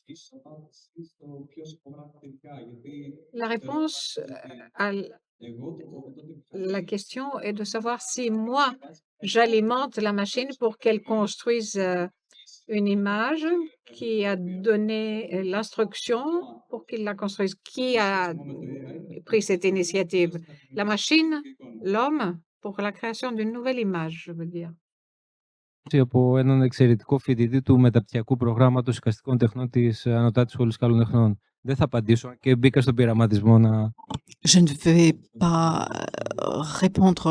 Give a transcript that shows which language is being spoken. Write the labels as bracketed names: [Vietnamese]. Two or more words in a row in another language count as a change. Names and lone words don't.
[French] La réponse à la question est de savoir si moi, j'alimente la machine pour qu'elle construise une image, qui a donné l'instruction pour qu'il la construise. Qui a pris cette initiative? La machine, l'homme, pour la création d'une nouvelle image, je veux dire. [Greek] από έναν εξαιρετικό φοιτητή του μεταπτυχιακού προγράμματος εικαστικών τεχνών της Ανωτάτης Σχολής Καλών Τεχνών. Δεν θα απαντήσω και μπήκα στον πειραματισμό να... [French] Je ne vais pas répondre.